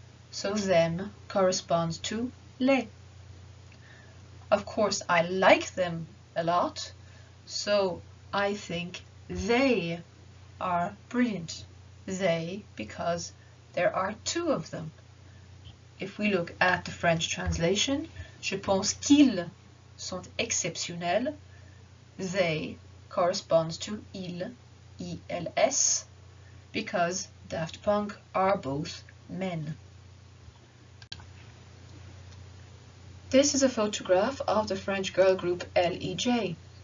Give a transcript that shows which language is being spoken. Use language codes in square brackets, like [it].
[en] So them corresponds to les. Of course, I like them a lot, so I think they are brilliant. They, because there are two of them. If we look at the French translation, [fr] je pense qu'ils sont exceptionnels. [en] They corresponds to ils, ils, because Daft Punk are both men. This is a photograph of the French girl group LEJ.